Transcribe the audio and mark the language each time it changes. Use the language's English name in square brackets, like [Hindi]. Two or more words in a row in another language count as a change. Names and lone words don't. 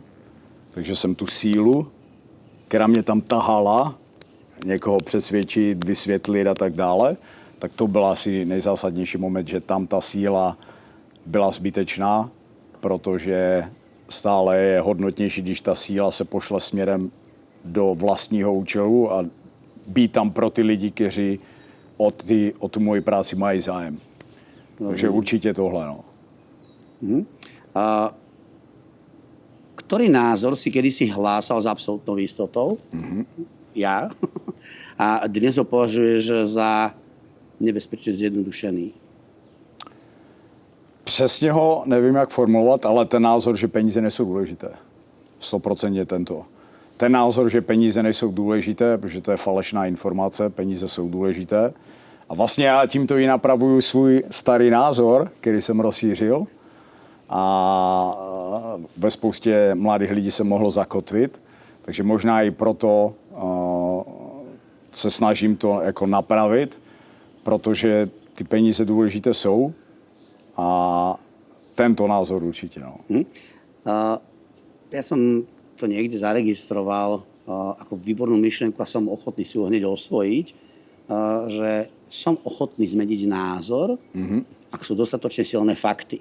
[Czech] Takže jsem tu sílu, která mě tam tahala, někoho přesvědčit, vysvětlit a tak dále, tak to byl asi nejzásadnější moment, že tam ta síla byla zbytečná, protože stále je hodnotnější, když ta síla se pošle směrem do vlastního účelu a být tam pro ty lidi, kteří o tu moji práci mají zájem. Takže určitě tohle. No. [Slovak] Ktorý názor si kedysi hlásal s absolútnou istotou? Ja. A dnes ho považuješ za nebezpečne zjednodušený? [Czech] Přesně ho nevím, jak formulovat, ale ten názor, že peníze nejsou důležité. 100% tento. Ten názor, že peníze nejsou důležité, protože to je falešná informace, peníze jsou důležité. A vlastně já tímto i napravuju svůj starý názor, který jsem rozšířil. A ve spoustě mladých lidí se mohlo zakotvit. Takže možná i proto se snažím to jako napravit, protože ty peníze důležité jsou. [Slovak] A tento názor určite. No. Ja som to niekde zaregistroval ako výbornú myšlienku a som ochotný si ho hneď osvojiť, že som ochotný zmeniť názor, ak sú dostatočne silné fakty.